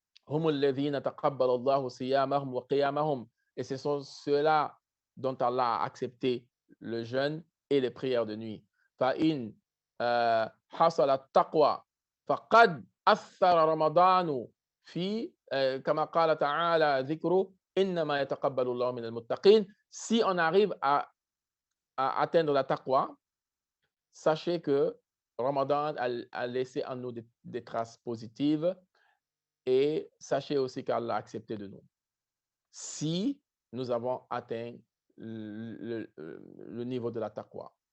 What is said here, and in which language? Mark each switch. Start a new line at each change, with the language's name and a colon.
Arabic: هم الذين تقبل الله صيامهم وقيامهم.
French: Et ce sont ceux-là dont Allah a accepté le jeûne et les prières de nuit.
Arabic: فإن حصل التقوى فقد أثر رمضان في كما قال تعالى ذكره إنما يتقبل الله من المتقين.
French: Si on arrive à atteindre la taqwa, sachez que Ramadan a laissé en nous des traces positives et sachez aussi qu'Allah a accepté de nous. Si nous avons atteint le niveau de la taqwa.